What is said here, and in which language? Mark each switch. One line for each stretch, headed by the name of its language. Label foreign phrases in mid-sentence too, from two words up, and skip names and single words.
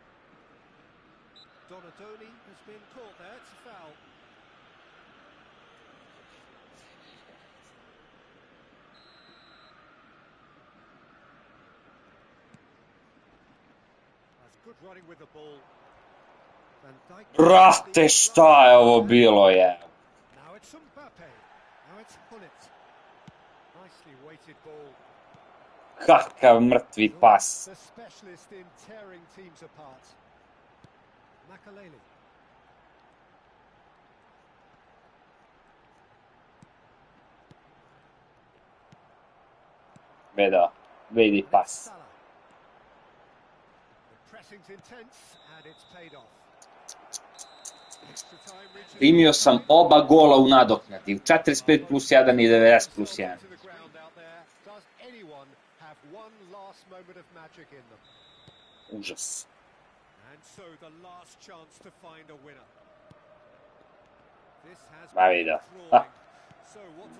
English: Donadoni has been caught there. It's a foul. That's good running with the ball. Van Dijk.
Bosnian: Brate, šta je ovo bilo, je?
English: Now it's Mbappe. Now it's Hullet. Nicely weighted ball.
Bosnian: Kakav mrtvi pas.
English: The specialist in tearing teams apart. Makaleli.
Bosnian: Vedi pas.
English: Salah. The pressing's intense and it's paid off. Extra time reaches.
Bosnian: Primio sam oba gola u nadoknadi, u 45 plus 1 i 90 plus 1.
English: To the ground out there. Does anyone have one last moment of magic in them?
Bosnian: Užas.
English: And so the last chance to find a winner. This has
Bosnian: Ma
English: been
Bosnian: vidio.
English: enthralling. So what do the